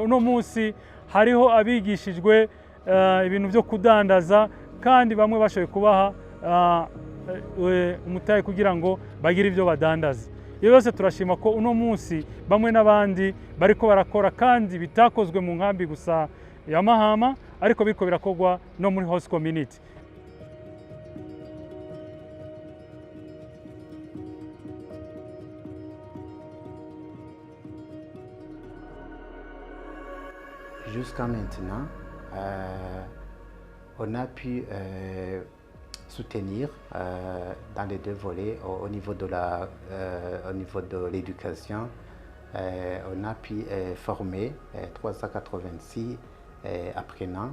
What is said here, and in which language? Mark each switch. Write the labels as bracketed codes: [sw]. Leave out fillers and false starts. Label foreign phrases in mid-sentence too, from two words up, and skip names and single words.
[rn] Uno munsi hariho abigishijwe ibintu byo kudandaza, kandi bamwe bashoboye kubaha umutahe kugira ngo bagire ibyo badandaza. Iyo yose turashima ko uno munsi bamwe n'abandi bariko barakora, kandi bitakozwe mu nkambi gusa ya Mahama, ariko biriko birakorwa no muri [en] host community. [fr] Jusqu'à maintenant, on a pu soutenir dans les deux volets au niveau de l'éducation On a pu former 386 apprenants.